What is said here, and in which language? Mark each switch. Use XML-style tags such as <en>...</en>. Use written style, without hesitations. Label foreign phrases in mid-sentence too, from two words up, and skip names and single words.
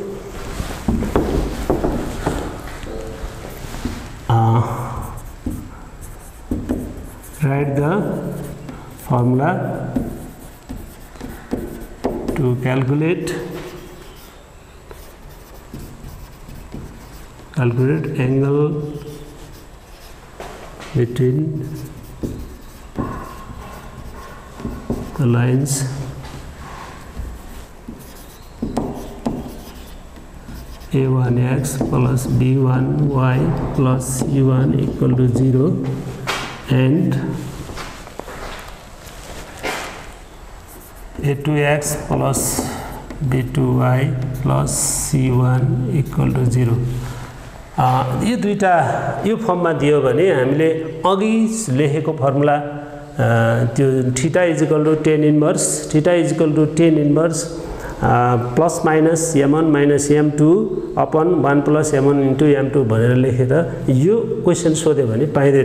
<en>write the formula to calculate angle between the lines a1x plus b1y plus c1 = 0 and a2x plus b2y plus c1 = 0।</en> <ne>यो दुईटा यो फर्ममा दियो भने हामीले अघि लेखेको फर्मुला त्यो</ne> <en>theta = tan inverse plus minus m1 minus m2 upon 1 plus m1 * m2</en> <ne>भनेर लेखेर यो क्वेसन सोध्यो भने पाइँदैन।</ne>